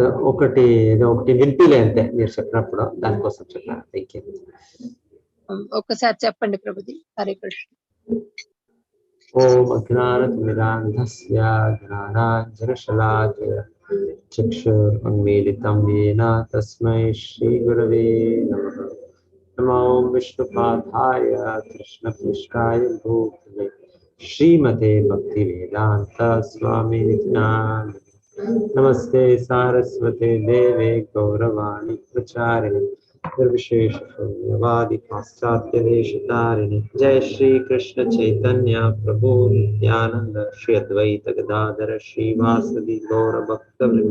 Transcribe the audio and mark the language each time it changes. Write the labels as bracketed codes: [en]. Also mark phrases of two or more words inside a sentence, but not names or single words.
[te] ఒకటి వినిపిలే అంతే మీరు చెప్పినప్పుడు, దానికోసం చెప్పాను. ఒక్కసారి చెప్పండి ప్రభుజీ. హరే కృష్ణ. [sa] ఓం అజ్ఞానతిమిరాంధస్య జ్ఞానాంజనశలాకయ చక్షురున్మీలితం येन తస్మై శ్రీ గురవే నమః. నమో విష్ణుపాదాయ కృష్ణపృష్ఠాయ భూతలే శ్రీమతే భక్తివేదాంత స్వామినితి నామినే. నమస్తే సారస్వతే దేవే గౌరవాణి ప్రచారిణి నిర్విశేష శూన్యవాది పాశ్చాత్య దేశతారిణి. జయ శ్రీ కృష్ణ చైతన్య ప్రభు నిత్యానంద శ్రీ అద్వైత గదాధర శ్రీవాసది గౌర భక్త వృంద.